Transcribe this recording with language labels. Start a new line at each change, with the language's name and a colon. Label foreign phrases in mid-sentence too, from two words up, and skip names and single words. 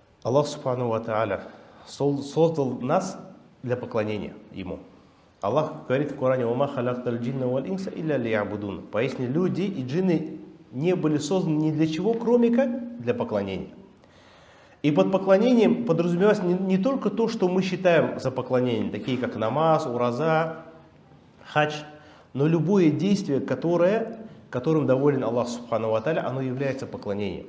Arabic: الله سبحانه وتعالى
Russian: создал нас для поклонения Ему. Аллах говорит в Коране:
Arabic: «وما خلقت الجن والإنس إلا ليعبدون».
Russian: Поясни, люди и джинны не были созданы ни для чего, кроме как для поклонения. И под поклонением подразумевалось не только то, что мы считаем за поклонением, такие как намаз, ураза, хадж, но любое действие, которым доволен
Arabic: الله سبحانه وتعالى,
Russian: оно является поклонением.